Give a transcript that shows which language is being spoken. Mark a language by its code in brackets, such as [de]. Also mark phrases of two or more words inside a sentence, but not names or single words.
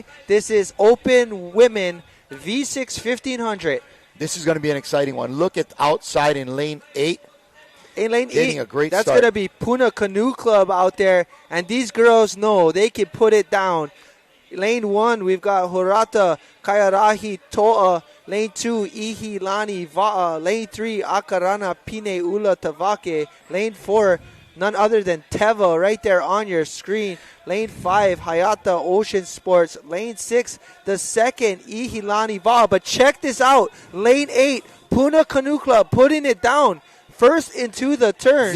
[en] This is Open Women V6 1500. This is going to be an exciting one. Look at outside in lane 8. In lane Getting 8, a great that's start. going to be Puna Canoe Club out there, and these girls know they can put it down. Lane 1, we've got Horata Kayarahi Toa. Lane 2, Ihi Lani Va'a. Lane 3, Akarana Pine Ula Tavake. Lane 4, none other than Teva right there on your screen. Lane 5, Hayata Ocean Sports. Lane 6, the second, Ihilani Va. But check this out. Lane 8, Puna Canoe Club putting it down. First into the turn.